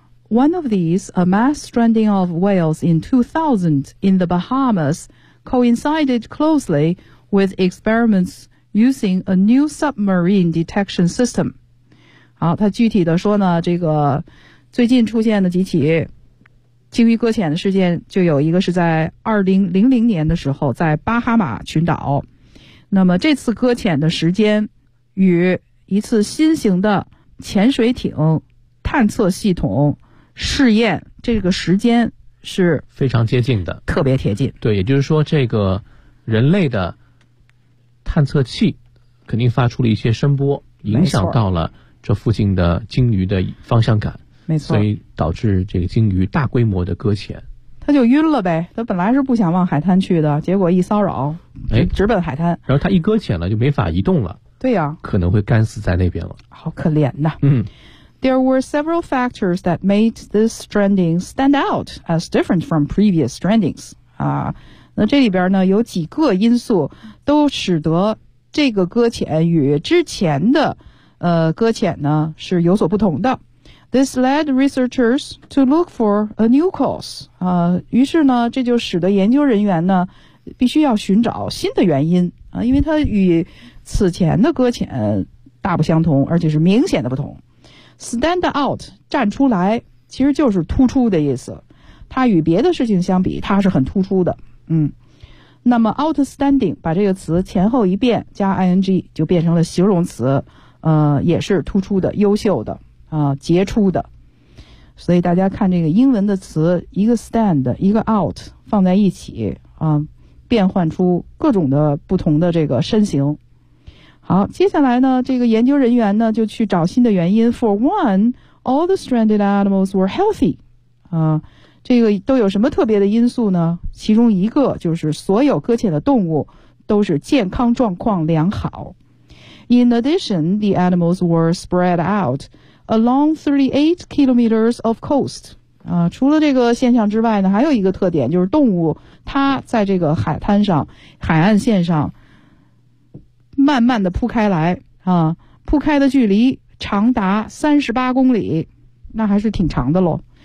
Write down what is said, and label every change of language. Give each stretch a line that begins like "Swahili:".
English: One of these, a mass stranding of whales in 2000 in the Bahamas, coincided closely with experiments using a new submarine detection system.
Chinese: 好，他具体的说呢，这个最近出现的几起鲸鱼搁浅的事件，就有一个是在2000年的时候在巴哈马群岛。那么这次搁浅的时间与一次新型的潜水艇探测系统试验这个时间是非常接近的，特别贴近。对，也就是说这个人类的探测器肯定发出了一些声波，影响到了这附近的鲸鱼的方向感。没错，所以导致这个鲸鱼大规模的搁浅，他就晕了呗。他本来是不想往海滩去的，结果一骚扰，直奔海滩。然后他一搁浅了，就没法移动了。对呀，可能会干死在那边了。好可怜呐。嗯
English: ，There were several factors that made this stranding stand out as different from previous strandings.
Chinese: 那这里边呢，有几个因素都使得这个搁浅与之前的搁浅呢是有所不同的。
English: This led researchers to look for a new cause.
Chinese: 于是呢，这就使得研究人员呢，必须要寻找新的原因啊，因为它与此前的搁浅大不相同，而且是明显的不同。 Stand out， 站出来，其实就是突出的意思。它与别的事情相比，它是很突出的。那么 outstanding， 把这个词前后一变加 ing， 就变成了形容词，也是突出的，优秀的。杰出的。所以大家看这个英文的词，一个 stand 一个 out 放在一起变换出各种的不同的这个身形。好，接下来呢，这个研究人员呢就去找新的原因。
English: For one, all the stranded animals were healthy.
Chinese: 这个都有什么特别的因素呢？其中一个就是所有搁浅的动物都是健康状况良好。
English: In addition, the animals were spread out along 38 kilometers of coast.
Chinese: 除了这个现象之外呢，还有一个特点，就是动物它在这个海滩上、海岸线上慢慢的铺开来啊，铺开的距离长达38公里，那还是挺长的咯。